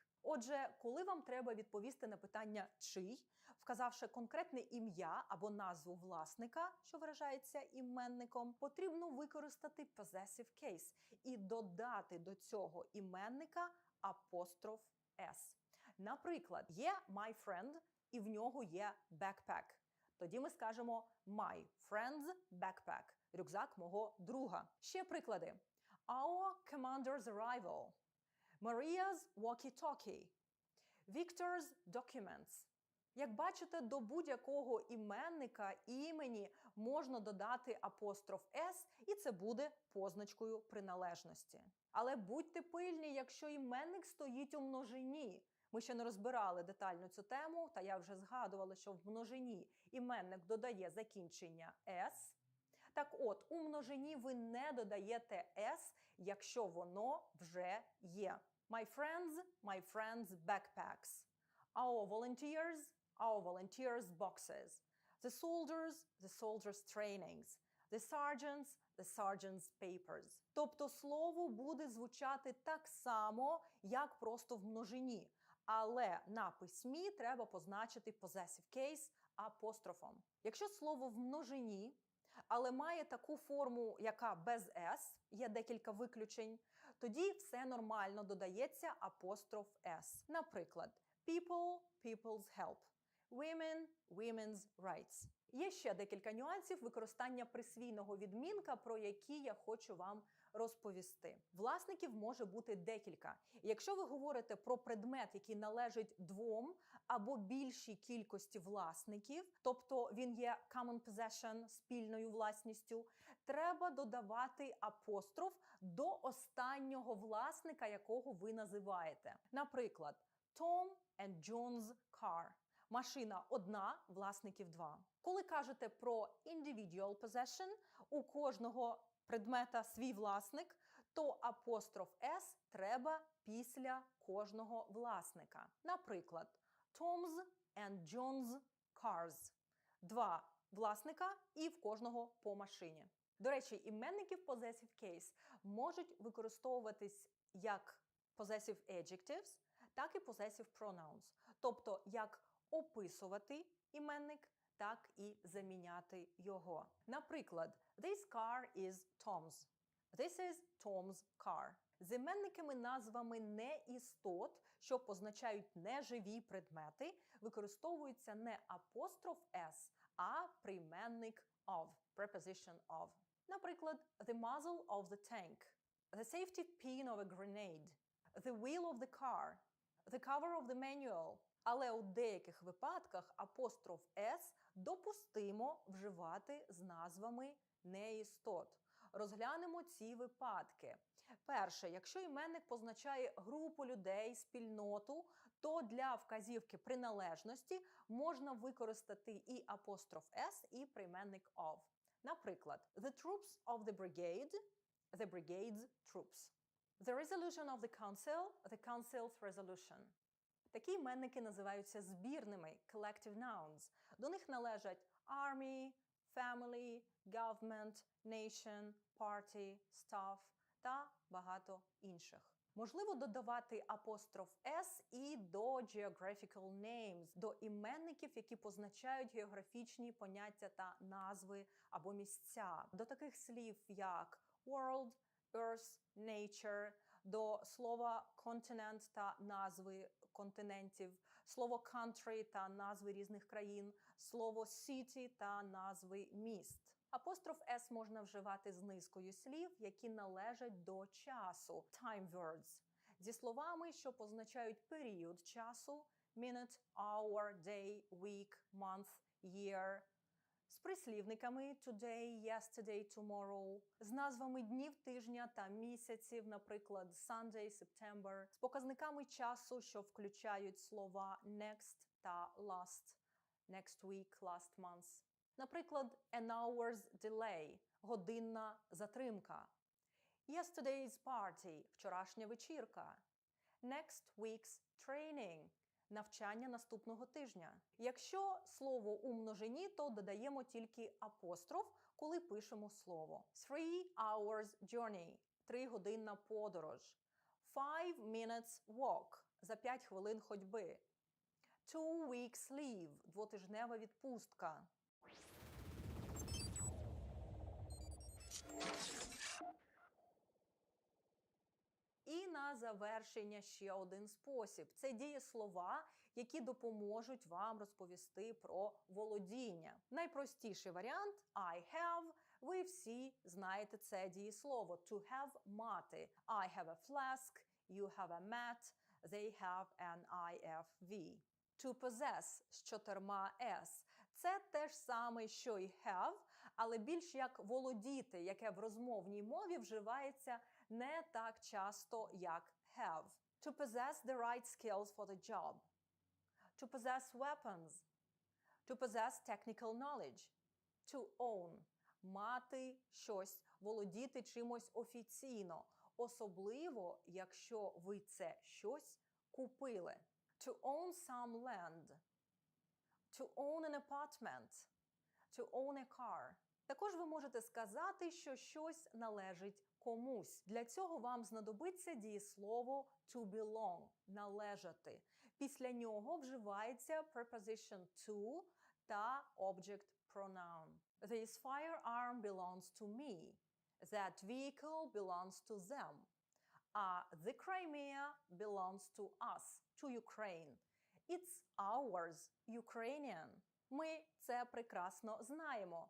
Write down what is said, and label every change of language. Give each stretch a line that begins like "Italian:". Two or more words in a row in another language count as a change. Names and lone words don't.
Ukrainian: Отже, коли вам треба відповісти на питання «чий», вказавши конкретне ім'я або назву власника, що виражається іменником, потрібно використати
English: possessive case
Ukrainian: і додати до цього іменника апостроф S. Наприклад, є
English: my friend
Ukrainian: і в нього є backpack.
English: Тоді ми скажемо my friend's backpack –
Ukrainian: рюкзак мого друга. Ще приклади.
English: Our commander's arrival. Maria's walkie-talkie. Victor's documents.
Ukrainian: Як бачите, до будь-якого іменника імені можна додати апостроф S, і це буде позначкою приналежності. Але будьте пильні, якщо іменник стоїть у множині. Ми ще не розбирали детально цю тему, та я вже згадувала, що в множині іменник додає закінчення S. Так от, у множині ви не додаєте S, якщо воно вже є.
English: My friends' backpacks. Our volunteers' boxes. The soldiers' trainings. The sergeants' papers.
Ukrainian: Тобто слово буде звучати так само, як просто в множині. Але на письмі треба позначити
English: possessive case
Ukrainian: апострофом. Якщо слово в множині, але має таку форму, яка без S, є декілька виключень, тоді все нормально додається апостроф S. Наприклад,
English: people, people's help. Women, women's rights.
Ukrainian: Є ще декілька нюансів використання присвійного відмінка, про які я хочу вам розповісти. Власників може бути декілька. І якщо ви говорите про предмет, який належить двом або більшій кількості власників, тобто він є
English: common possession,
Ukrainian: спільною власністю, треба додавати апостроф до останнього власника, якого ви називаєте. Наприклад,
English: Tom and John's car.
Ukrainian: Машина одна, власників два. Коли кажете про
English: individual possession,
Ukrainian: у кожного предмета свій власник, то апостроф S треба після кожного власника. Наприклад,
English: Tom's and John's cars.
Ukrainian: Два власника і в кожного по машині. До речі, іменники в
English: possessive case
Ukrainian: можуть використовуватись як
English: possessive adjectives,
Ukrainian: так і
English: possessive pronouns.
Ukrainian: Тобто, як описувати іменник, так і заміняти його. Наприклад,
English: this car is Tom's. This is Tom's car.
Ukrainian: З іменниками назвами неістот, що позначають неживі предмети, використовується не апостроф s, а прийменник of,
English: preposition of. Наприклад, the muzzle of the tank, the safety pin of a grenade, the wheel of the car, the cover of the manual.
Ukrainian: Але у деяких випадках апостроф s допустимо вживати з назвами неістот. Розглянемо ці випадки. Перше, якщо іменник позначає групу людей, спільноту, то для вказівки приналежності можна використати і апостроф s, і прийменник of.
English: Наприклад, the troops of the brigade, the brigade's troops. The resolution of the council's resolution.
Ukrainian: Такі іменники називаються збірними,
English: collective nouns.
Ukrainian: До них належать
English: army, family, government, nation, party, staff
Ukrainian: та багато інших. Можливо додавати апостроф s і до
English: geographical names,
Ukrainian: до іменників, які позначають географічні поняття та назви або місця. До таких слів, як
English: world, earth, nature,
Ukrainian: до слова continent та назви континентів, слово country та назви різних країн, слово city та назви міст. Апостроф s можна вживати з низкою слів, які належать до часу,
English: time words,
Ukrainian: зі словами, що позначають період часу,
English: minute, hour, day, week, month, year,
Ukrainian: з прислівниками
English: today, yesterday, tomorrow,
Ukrainian: з назвами днів тижня та місяців, наприклад,
English: Sunday, September,
Ukrainian: з показниками часу, що включають слова next та last,
English: next week, last month. Наприклад, an hour's delay –
Ukrainian: годинна затримка.
English: Yesterday's party –
Ukrainian: вчорашня вечірка.
English: Next week's training –
Ukrainian: навчання наступного тижня. Якщо слово у множині, то додаємо тільки апостроф, коли пишемо слово.
English: 3 hours journey –
Ukrainian: 3-годинна подорож.
English: 5 minutes walk –
Ukrainian: за 5 хвилин ходьби.
English: 2 weeks leave –
Ukrainian: 2-тижнева відпустка. І на завершення ще один спосіб. Це дієслова, які допоможуть вам розповісти про володіння. Найпростіший варіант –
English: I have.
Ukrainian: Ви всі знаєте це дієслово.
English: To have – мати. I have a flask, you have a mat, they have an IFV. To possess
Ukrainian: з 4 s. Це те ж саме, що й have, але більш як володіти, яке в розмовній мові вживається не так часто, як have.
English: To possess the right skills for the job. To possess weapons. To possess technical knowledge. To own.
Ukrainian: Мати щось, володіти чимось офіційно. Особливо, якщо ви це щось купили.
English: To own some land. To own an apartment. To own a car.
Ukrainian: Також ви можете сказати, що щось належить комусь. Для цього вам знадобиться дієслово to belong – належати. Після нього вживається
English: preposition to
Ukrainian: та
English: object pronoun. This firearm belongs to me. That vehicle belongs to them. The Crimea belongs to us, to Ukraine. It's ours, Ukrainian.
Ukrainian: Ми це прекрасно знаємо.